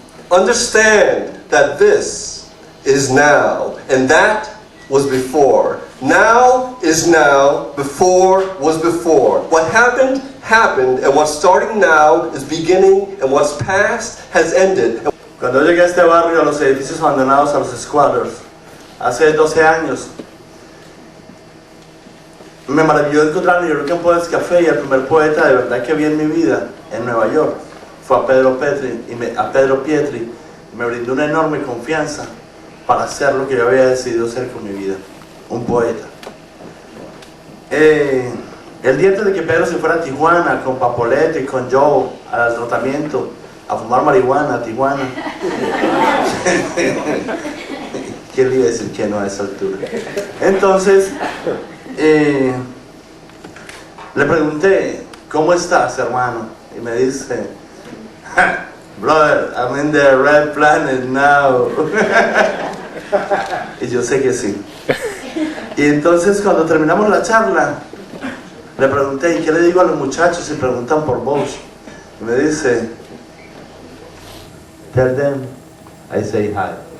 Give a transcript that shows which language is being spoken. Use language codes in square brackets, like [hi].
[en] Understand that this is now, and that was before. Now is now, before was before. What happened, happened, and what's starting now is beginning, and what's past has ended. [es] Cuando yo llegué a este barrio, a los edificios abandonados, a los squatters, hace 12 años, me maravilló encontrar en New Rican Poets Café y el primer poeta de verdad que vi en mi vida en Nueva York fue a Pedro Pietri, y me brindó una enorme confianza para hacer lo que yo había decidido hacer con mi vida, un poeta. El día antes de que Pedro se fuera a Tijuana con Papolete y con Joe al tratamiento, a fumar marihuana a Tijuana, ¿quién le iba a decir que no a esa altura? Entonces, le pregunté, ¿cómo estás, hermano? Y me dice, [en] brother, I'm in the red planet now. [es] Y yo sé que sí. Y entonces cuando terminamos la charla, le pregunté, ¿y qué le digo a los muchachos si preguntan por vos? Y me dice, [en] tell them I say hi.